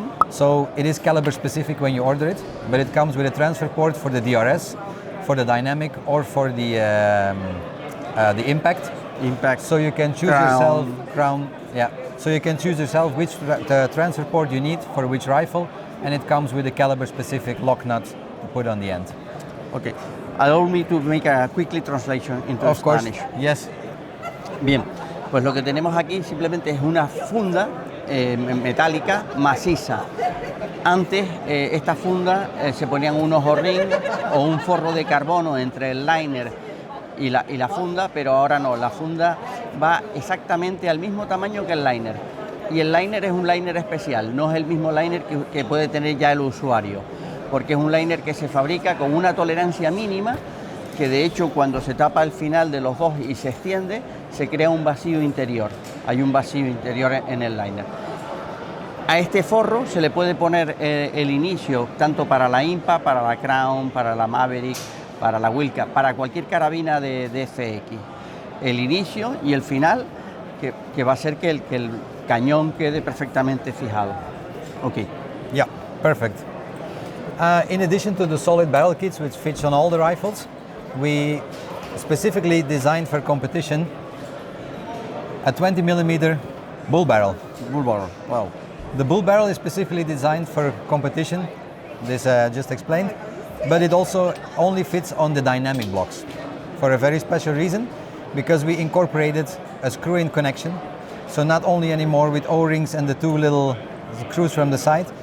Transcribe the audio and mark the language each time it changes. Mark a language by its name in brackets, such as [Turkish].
[English] So it is caliber specific when you order it, but it comes with a transfer port for the DRS, for the dynamic, or for the impact. So you can choose yourself crown. Yeah. So you can choose yourself which transfer port you need for which rifle, and it comes with a caliber specific lock nut to put on the end. Okay. Allow me to make a quickly translation into Of course. Spanish. Yes. [Spanish] Bien, pues lo que tenemos aquí simplemente es una funda metálica maciza. Antes esta funda se ponían unos O-ring o un forro de carbono entre el liner y la funda, pero ahora no, la funda va exactamente al mismo tamaño que el liner. Y el liner es un liner especial, no es el mismo liner que puede tener ya el usuario, porque es un liner que se fabrica con una tolerancia mínima, que de hecho cuando se tapa el final de los dos y se extiende, se crea un vacío interior. Hay un vacío interior en el liner. A este forro se le puede poner el inicio tanto para la IMPA, para la Crown, para la Maverick, para la Wilca, para cualquier carabina de FX. El inicio y el final, que va a hacer que el cañón quede perfectamente fijado. [English] Okay. Yeah, perfect. In addition to the solid barrel kits, which fits on all the rifles, we specifically designed for competition a 20 millimeter bull barrel. Bull barrel, wow. The bull barrel is specifically designed for competition, this just explained, but it also only fits on the dynamic blocks for a very special reason, because we incorporated a screw-in connection. So not only anymore with O-rings and the two little screws from the side,